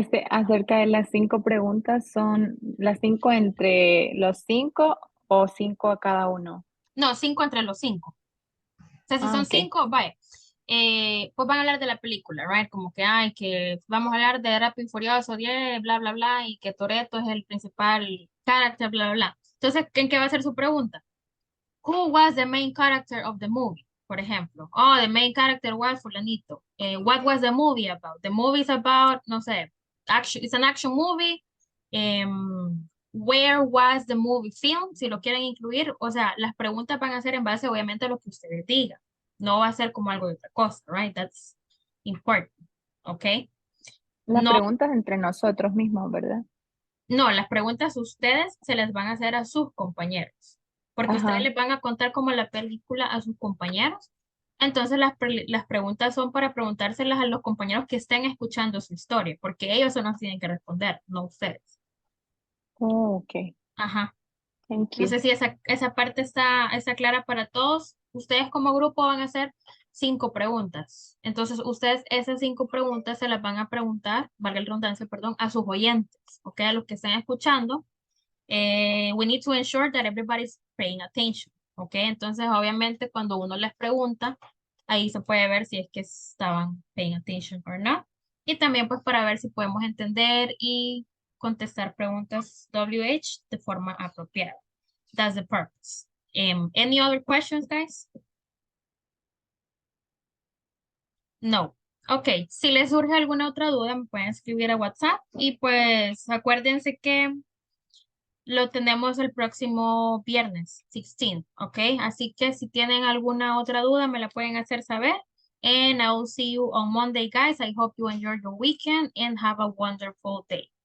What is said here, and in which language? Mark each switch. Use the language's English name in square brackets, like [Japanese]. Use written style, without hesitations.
[Spanish] Acerca de las 5 preguntas, ¿son las 5 entre los 5 o 5 a cada uno? No, 5 entre los 5. O sea, si son [English] Ok. [Spanish] 5, vaya. Pues van a hablar de la película, [English] right? [Spanish] Como que, que vamos a hablar de Rápido y Furioso 10, bla, bla, bla, y que Toretto es el principal character, bla, bla, bla. Entonces, ¿en qué va a ser su pregunta? [English] Who was the main character of the movie? [Spanish] Por ejemplo, [English] the main character was fulanito. What was the movie about? The movie is about, [Spanish] no sé, [English] action, it's an action movie. Where was the movie filmed? [Spanish] Si lo quieren incluir, o sea, las preguntas van a ser en base, obviamente, a lo que ustedes digan. No va a ser como algo de otra cosa, right? [English] That's important, ¿ok? [Spanish] Las No, preguntas entre nosotros mismos, ¿verdad? no, las preguntas ustedes se las van a hacer a sus compañeros, porque ustedes Ajá. les van a contar como la película a sus compañeros. Entonces las preguntas son para preguntárselas a los compañeros que estén escuchando su historia, porque ellos son los que tienen que responder, no ustedes. [English] Oh, ok. Ajá. Thank [Spanish] No [English] you. [Spanish] sé si esa parte está clara para todos. Ustedes como grupo van a hacer 5 preguntas. Entonces, ustedes esas 5 preguntas se las van a preguntar, valga la redundancia, perdón, a sus oyentes, ¿ok? A los que estén escuchando. [English] We need to ensure that everybody's paying attention, ¿ok? [Spanish] Entonces, obviamente, cuando uno les pregunta, ahí se puede ver si es que estaban [English] paying attention or not. [Spanish] Y también, pues, para ver si podemos entender y contestar preguntas WH de forma apropiada. [English] That's the purpose. Any other questions, guys? [Spanish] No. Ok, si les surge alguna otra duda, me pueden escribir a WhatsApp y pues acuérdense que lo tenemos el próximo viernes, 16, ¿ok? Así que si tienen alguna otra duda, me la pueden hacer saber. [English] And I will see you on Monday, guys. I hope you enjoy your weekend and have a wonderful day.